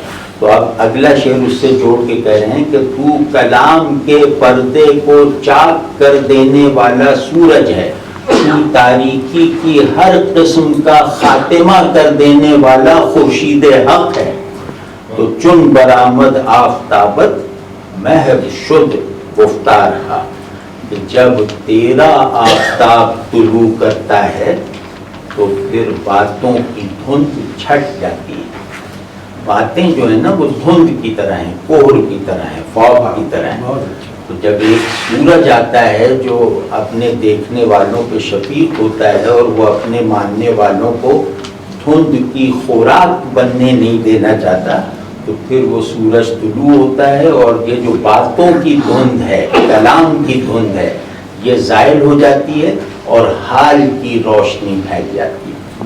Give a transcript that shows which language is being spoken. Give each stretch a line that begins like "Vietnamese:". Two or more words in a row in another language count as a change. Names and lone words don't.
Urdu: تو اب اگلا شعر اس سے جوڑ کے کہہ رہے ہیں کہ تو کلام کے پردے کو چاک کر دینے والا سورج ہے, تاریکی کی ہر قسم کا خاتمہ کر دینے والا خورشید حق ہے.
Persian: تو چن برآمد آفتابت محب شد گفتار ہا,
Urdu: کہ جب تیرا آفتاب طلوع کرتا ہے تو پھر باتوں کی دھند چھٹ جاتی ہے. باتیں جو ہیں نا وہ دھند کی طرح ہیں, کوہر کی طرح ہیں, فوگ کی طرح ہیں. تو جب ایک سورج آتا ہے جو اپنے دیکھنے والوں پہ شفیق ہوتا ہے اور وہ اپنے ماننے والوں کو دھند کی خوراک بننے نہیں دینا چاہتا, تو پھر وہ سورج طلوع ہوتا ہے اور یہ جو باتوں کی دھند ہے, کلام کی دھند ہے, یہ زائل ہو جاتی ہے اور حال کی روشنی پھیل جاتی ہے.